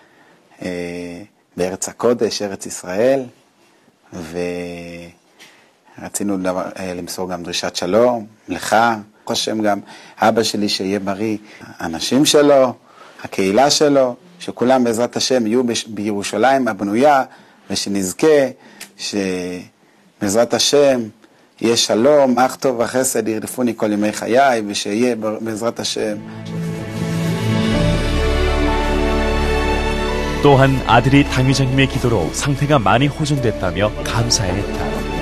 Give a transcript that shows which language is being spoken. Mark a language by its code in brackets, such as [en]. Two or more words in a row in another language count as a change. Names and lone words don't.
[he] בארץ הקודש, ארץ ישראל, ורצינו למסור גם דרישת שלום לך, חושם גם אבא שלי שיהיה בריא, האנשים שלו, הקהילה שלו, שכולם בעזרת השם יהיו בירושלים הבנויה, ושנזכה שבעזרת השם יהיה שלום, אך טוב וחסד ירדפוני כל ימי חיי, ושיהיה בעזרת השם. [ko] 또한 아들이 당위장님의 기도로 상태가 많이 호전됐다며 감사했다.